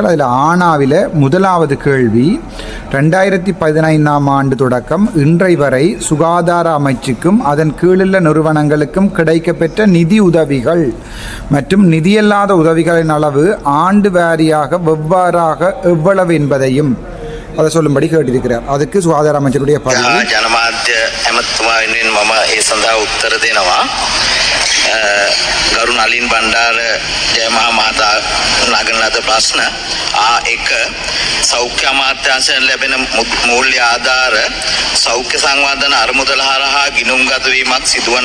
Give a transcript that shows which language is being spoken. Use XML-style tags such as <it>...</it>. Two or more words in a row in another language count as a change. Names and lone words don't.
<ta>அதில் ஆனாவில் முதலாவது கேள்வி 2015ஆம் ஆண்டு தொடக்கம் இன்றை வரை சுகாதார அமைச்சுக்கும் அதன் கீழுள்ள நிறுவனங்களுக்கும் கிடைக்கப்பெற்ற நிதி உதவிகள் மற்றும் நிதியல்லாத உதவிகளின் அளவு ஆண்டு வாரியாக எவ்வளவு என்பதையும் அதை சொல்லும்படி கேட்டிருக்கிறார். அதுக்கு சுகாதார அமைச்சருடைய</ta> <si>ජනමාධ්‍ය ඇමතුමා වෙනුවෙන් මම ඒ සඳහා උත්තර දෙනවා. ගරු නලින් බණ්ඩාර ජයමහා මහතා නගන ලද ප්‍රශ්න A1 සෞඛ්‍ය අමාත්‍යාංශයෙන් ලැබෙන මූල්‍ය ආධාර සෞඛ්‍ය සංවර්ධන අරමුදල හරහා ගිණුම්ගත වීමක් සිදුවන</si>